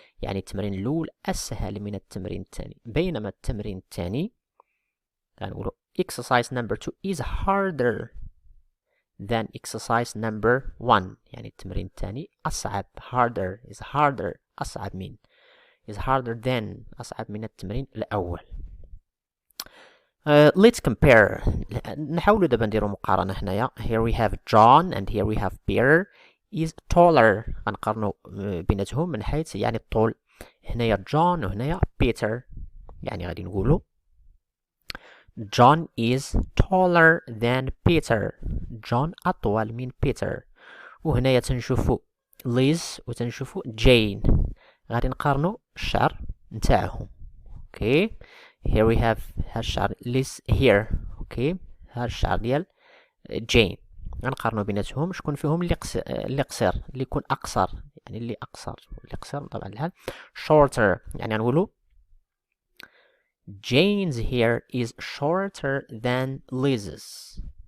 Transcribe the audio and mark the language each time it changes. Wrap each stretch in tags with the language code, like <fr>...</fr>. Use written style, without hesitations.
<ar>يعني التمرين الأول أسهل من التمرين الثاني، بينما التمرين الثاني غنقولوا</ar> <en>exercise number 2 is harder than exercise number 1.</en> <ar>يعني التمرين الثاني أصعب. harder is harder أصعب من</ar> <en>is harder than</en> <ar>أصعب من التمرين الأول.</ar> <en>let's compare.</en> <ar>نحاولوا دابا نديرو مقارنة هنايا.</ar> <en>Here we have John and here we have Peter is taller.</en> <ar>غنقارنو بيناتهم من حيث يعني الطول. هنايا John وهنايا Peter. يعني غادي نقولو</ar> <en>John is taller than Peter.</en> <ar>John أطول من Peter. وهنايا تنشوفو Liz وتنشوفو Jane. غادي نقارنو الشعر نتاعهم.</ar> <en>okay here we have</en> <ar>ها الشعر</ar> <en>Liz here.</en> <ar>اوكي ها الشعر ديال Jane. غنقارنو بيناتهم شكون فيهم اللي قصير اللي يكون اقصر يعني اللي اقصر واللي قصير طبعا الحال shorter يعني نقولو</ar> <en>Jane's hair is shorter than Liz's.</en>